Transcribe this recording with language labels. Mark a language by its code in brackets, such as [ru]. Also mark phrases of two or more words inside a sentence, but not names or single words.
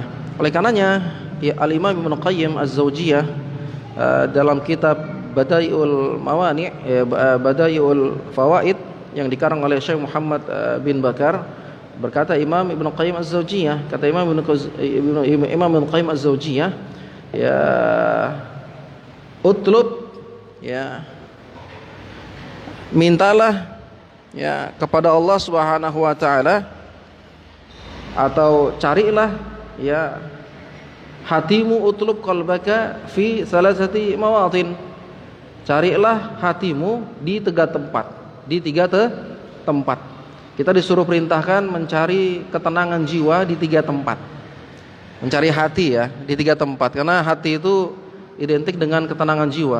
[id] Oleh karenanya ya, Al-Imam Ibnu Qayyim Az-Zawjiyah dalam kitab Badaiul Mawani' Badaiul Fawaid yang dikarang oleh Syekh Muhammad bin Bakar, berkata Imam Ibnu Qayyim Az-Zawjiyah, kata Imam Ibnu Qayyim Az-Zawjiyah, ya utlub ya, mintalah ya kepada Allah [ar] سبحانه وتعالى, [id] atau carilah ya hatimu, [ar] اطلب قلبك في ثلاثة مواطن. [id] Carilah hatimu di tiga tempat. Kita disuruh perintahkan mencari ketenangan jiwa di tiga tempat. Mencari hati ya di tiga tempat, karena hati itu identik dengan ketenangan jiwa.